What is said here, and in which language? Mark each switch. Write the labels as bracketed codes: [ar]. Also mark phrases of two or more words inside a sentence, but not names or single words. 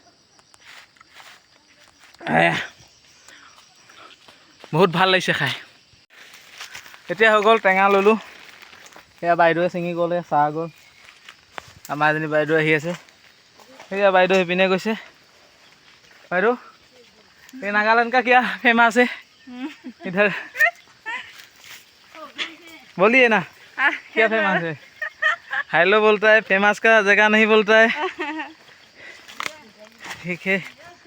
[as] বহুত ভাল লাগিছে খাই এতিয়া হৈ গ'ল টেঙা ল'লোঁ সেয়া বাইদেৱে ছিঙি গ'লে চাহ গ'ল আমাৰ এজনী বাইদেউ আহি আছে সেয়া বাইদেউ সেইপিনে গৈছে বাইদেউ [hi] ये नागालैंड का क्या फेमस है इधर बोलिए ना क्या फेमस है हेलो बोलता है फेमस का जगह नहीं बोलता है ठीक है